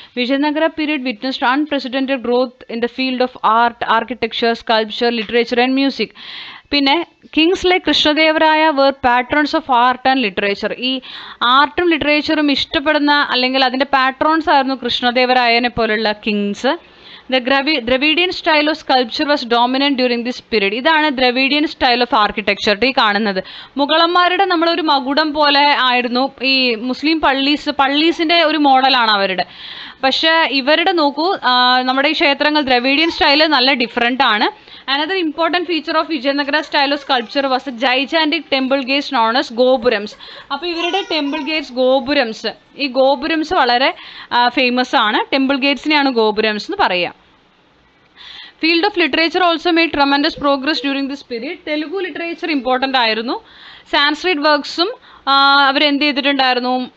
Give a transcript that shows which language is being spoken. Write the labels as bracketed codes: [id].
[en] Vijayanagara period witnessed unprecedented growth in the field of art, architecture, sculpture, literature and music. പിന്നെ kings like Krishnadevaraya were patrons of art and literature. [ml] ഈ ആർട്ടും ലിറ്ററേച്ചറും ഇഷ്ടപ്പെടുന്ന അല്ലെങ്കിൽ അതിൻ്റെ പാട്രോൺസ് ആയിരുന്നു കൃഷ്ണദേവരായനെ പോലുള്ള Kings. [en] The Dravidian style of sculpture was dominant during this period. [ml] ഇതാണ് Dravidian style of architecture. ഈ കാണുന്നത് മുഗളന്മാരുടെ നമ്മളൊരു മകുടം പോലെ ആയിരുന്നു ഈ മുസ്ലിം പള്ളീസിൻ്റെ ഒരു മോഡലാണ് അവരുടെ. പക്ഷേ ഇവരുടെ നോക്കൂ, നമ്മുടെ ഈ ക്ഷേത്രങ്ങൾ ദ്രവിഡിയൻ സ്റ്റൈൽ നല്ല ഡിഫറെൻ്റ് ആണ്. [en] Another important feature of Vijayanagara style of sculpture was the gigantic temple gates known as gopurams. [ml] അപ്പോൾ ഇവരുടെ ടെമ്പിൾ ഗേറ്റ്സ്, ഗോപുരംസ്, ഈ ഗോപുരംസ് വളരെ ഫേമസ് ആണ്. ടെമ്പിൾ ഗേറ്റ്സിനെയാണ് ഗോപുരംസ് എന്ന് പറയുക. [en] Field of literature also made tremendous progress during this period. [ml] Telugu literature important ആയിരുന്നു. സാൻസ്ക്രിറ്റ് വർക്ക്സും അവരെന്ത് ചെയ്തിട്ടുണ്ടായിരുന്നു?